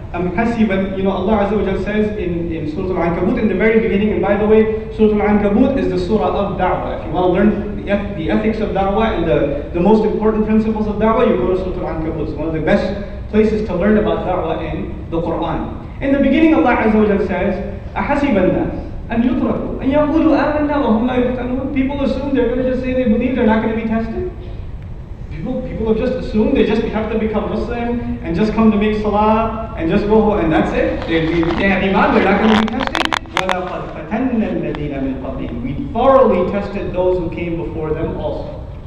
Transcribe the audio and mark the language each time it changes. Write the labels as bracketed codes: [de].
[en] Allah Azza wa Jal says in Surah Al-Ankabut in the very beginning, and by the way, Surah Al-Ankabut is the surah of da'wah. If you want to learn the ethics of da'wah and the most important principles of da'wah, you go to Surah Al-Ankabut. It's one of the best places to learn about da'wah in the Quran. In the beginning, Allah Azza wa Jal says, [ar] أَحَسِبَ النَّاسِ أَنْ يُتْرَكُوا أَنْ يَقُولُوا آمَنَّا وَهُمْ لَا يُفْتَنُونَ. [en] People assume they're going to just say they believe, they're not going to be tested. People have just assumed they just have to become Muslim and just come to make salah and just go and that's it. They have iman, they're not going to be tested. [ar] وَلَقَدْ فَتَنَّ الَّذِينَ مِنْ قَبْلِهِمْ. [en] We thoroughly tested those who came before them also.